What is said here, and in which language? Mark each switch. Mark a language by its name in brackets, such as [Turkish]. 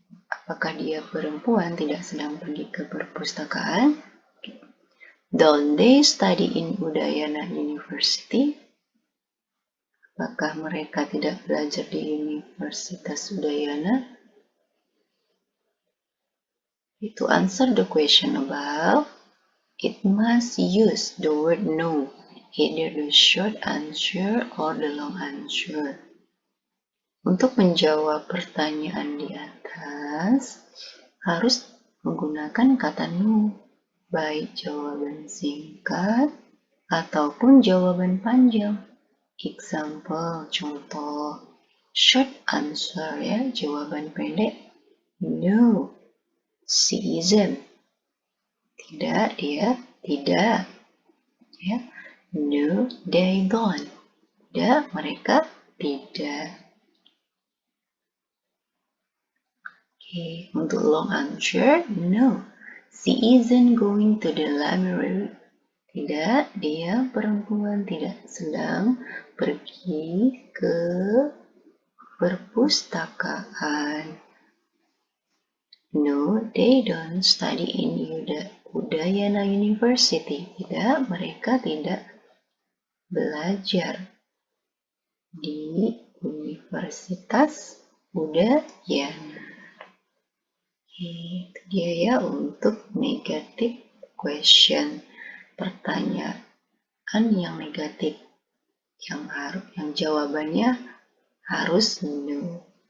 [Indonesian] Apakah dia perempuan tidak sedang pergi ke perpustakaan? [English] Don't they study in Udayana University? [Indonesian] Apakah mereka tidak belajar di Universitas Udayana? [English] To answer the question above, it must use the word no, either the short answer or the long answer. [Indonesian] Untuk menjawab pertanyaan di atas, harus menggunakan kata no, baik jawaban singkat ataupun jawaban panjang. [English] Example, [Indonesian] contoh, [English] short answer, [Indonesian] ya, jawaban pendek, [English] no, she isn't. [Indonesian] Tidak, dia tidak. Ya, [English] no, they don't. [Indonesian] Tidak, mereka tidak. [English] Oke, [Indonesian] untuk [English] long answer, no, she isn't going to the library. [Indonesian] Tidak, dia perempuan tidak sedang pergi ke perpustakaan. [English] No, they don't study in Udayana University. [Indonesian] Tidak, mereka tidak belajar di Universitas Udayana. Itu dia ya untuk [English] negative question, [Indonesian] pertanyaan yang negatif, yang jawabannya harus no.